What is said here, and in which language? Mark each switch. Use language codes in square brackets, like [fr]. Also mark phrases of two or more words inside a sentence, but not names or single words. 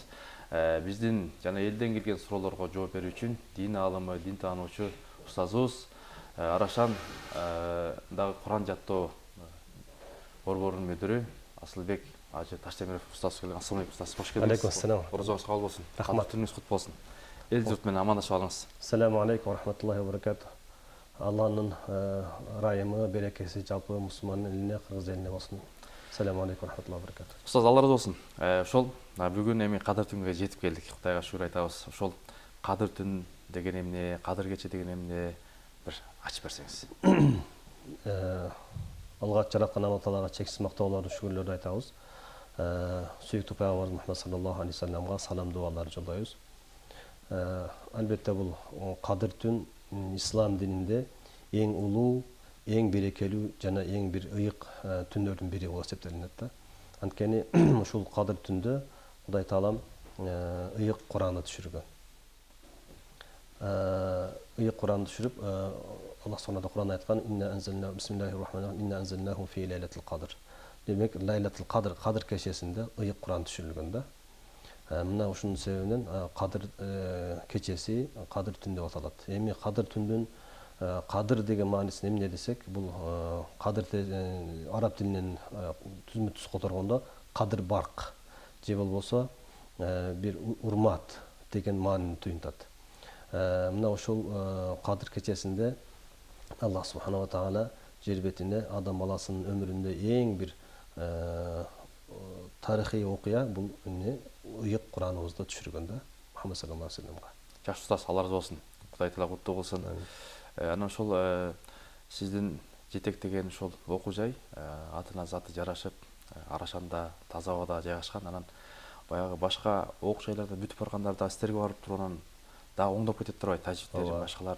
[ky] Биздин жана элден келген суроолорго жооп берүү үчүн дин аалымы, дин таануучу устазыбыз Арашан дагы Куран жаттоо борборунун мүдүрү Асылбек Ажы Таштемиров устаз келген. [ar] السلام عليكم [ky] устаз. Кош келдиңиз. [ar] عليكم السلام. [ky] Орозоңуз кабыл болсун. Рахмат. Түнүңүз кут болсун. Эл журт менен амандашып алыңыз. [ar] السلام عليكم ورحمة الله وبركاته. [ky] Алланын райымы, берекеси жалпы мусулман элине, кыргыз элине болсун. [ar] السلام عليكم ورحمة الله وبركاته. [ky] Устаз, Алла ыраазы болсун. Ошол бүгүн эми кадыр түнгө жетип келдик. Кудайга шүгүр айтабыз. Ошол кадыр түн деген эмне, кадыр кече деген эмне бир ачып берсеңиз. Алла жараткан Алла Таалага чексиз мактоолорду, шүгүрлөрдү айтабыз. Сүйүктүү пайгамбарыбыз Мухаммад [ar] صلى الله عليه وسلم [ky] салам дуаларды жолдойбуз. Албетте бул кадыр түн ислам дининде эң улуу, эң берекелүү жана эң бир ыйык түндөрдүн бири болуп эсептелинет да. Анткени ушул кадыр түндө Кудай Таалам ыйык Куранды түшүргөн. Ыйык Куранды түшүрүп, Аллах субханаху Куран айткан: [ar] "إنا أنزلنا بسم الله الرحمن الرحيم، إنا أنزلناه في ليلة القدر." [ky] Демек, [ar] ليلة القدر, [ky] кадыр кечесинде ыйык Куран түшүрүлгөн да. Мына ушунун себебинен кадыр кечеси кадыр түн деп аталат. Эми кадыр түндүн кадыр деген маанисин эмне десек, бул кадыр араб тилинен түзмө түз которгондо кадыр барк же болбосо бир урмат деген маанини туюнтат. Мына ушул кадыр кечесинде [ar] الله سبحانه وتعالى [ky] жер бетине адам баласынын өмүрүндө эң бир тарыхый окуя бул эмне ыйык Кураныбызды түшүргөн да, [ar] Мухаммад صلى الله عليه وسلم. [ky] Жакшы устаз, Алла ыраазы болсун. Кудай Таала куттуу кылсын. Анан ошол сиздин жетектеген ошол окуу жай атына заты жарашып, Арашанда таза абада жайгашкан. Анан баягы башка окуу жайларда бүтүп баргандарда сиздерге барып туруп анан дагы оңдоп кетип турбайбы, тажиптер башкалар.